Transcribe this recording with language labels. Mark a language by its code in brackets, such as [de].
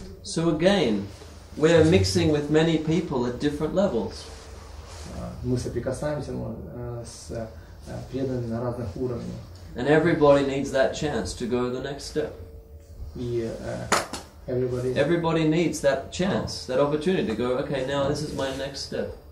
[en] So again, we're mixing with many people at different levels. [ru] Мы соприкасаемся с преданными на разных уровнях. [en] And everybody needs that chance to go to the next step. [ru] И [en] everybody needs that chance, that opportunity to go, okay, now this is my next step.